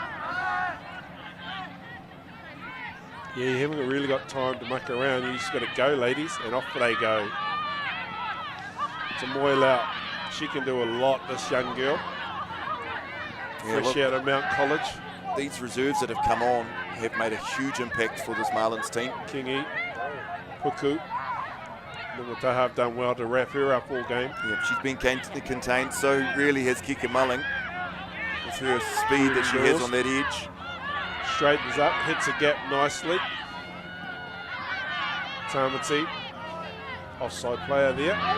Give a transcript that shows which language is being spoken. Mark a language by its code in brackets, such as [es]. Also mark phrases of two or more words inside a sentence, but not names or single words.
[en] Yeah, you haven't really got time to muck around. You just got to go, ladies, and off they go. It's a Moyle out. She can do a lot, this young girl. Yeah, Fresh out of Mount College. These reserves that have come on have made a huge impact for this Marlins team. Kingy. Puku. Ngongotahā have done well to wrap her up all game. Yeah, she's been contained, so really has Kika Mulling. With her speed that she has on that edge. Straightens up, hits a gap nicely. Tamati, offside player there.